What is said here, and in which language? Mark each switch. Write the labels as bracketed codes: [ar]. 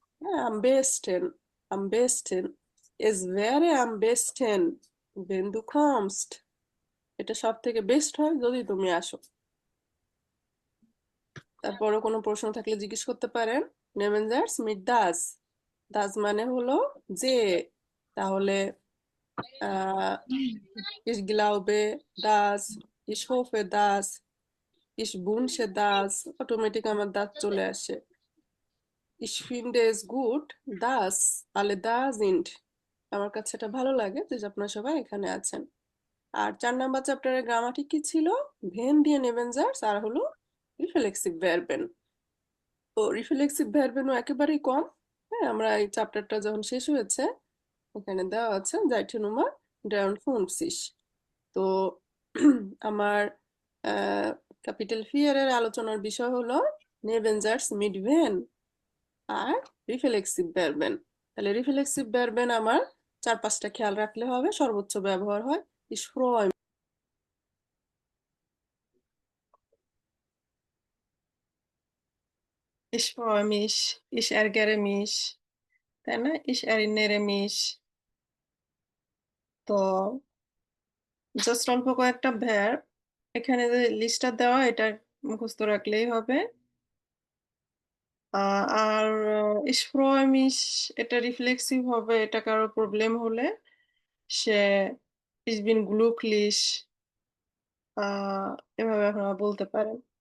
[bn] হ্যাঁ, [de] am besten, es wäre am besten, wenn du kommst, [bn] এটা সব থেকে বেস্ট হয় যদি তুমি আসো। তারপরে কোনো প্রশ্ন থাকলে জিজ্ঞেস করতে পারেন। নেমেনজার্স মিট দাস, দাস মানে হলো যে। [de] তাহলে ich glaube das, ich hoffe das, ich wünsche das, [bn] automatic আমার দাস চলে আসে। [de] ich finde es gut dass alle da sind, [bn] আমার কাছে এটা ভালো লাগে যে আপনারা সবাই এখানে আছেন। আর 4 নাম্বার চ্যাপ্টারের গ্রামাটিক কি ছিল? ভেন দিয়ে নেবেনজার্স আর হলো রিফ্লেক্সিভ ভার্বেন। তো রিফ্লেক্সিভ ভার্বেনও একেবারেই কম। হ্যাঁ, আমরা এই চ্যাপ্টারটা যখন শেষ হয়েছে, এখানে দেওয়া আছে জাইটে নুমার 53। তো আমার ক্যাপিটাল ফিয়ারের আলোচনার বিষয় হলো নেভেনজার্স মিডভেন আর রিফ্লেক্সিভ ভার্বেন। তাহলে রিফ্লেক্সিভ ভার্বেন আমার 4-5টা খেয়াল রাখলে হবে। সর্বোচ্চ ব্যবহার হয় [de] ich freue ich freue mich, ich ärgere mich, [bn] তাই না? [de] ich erinnere mich। [bn] তো জাস্ট অল্প কয়েকটা ভার্ব এখানে যে লিস্টটা দেওয়া এটা মুখস্থ রাখলেই হবে। আর [de] ich freue mich [bn] এটা রিফ্লেক্সিভ হবে। এটা কারো প্রবলেম হলে সে [de] ich bin glücklich [bn] এভাবে আপনারা বলতে পারেন।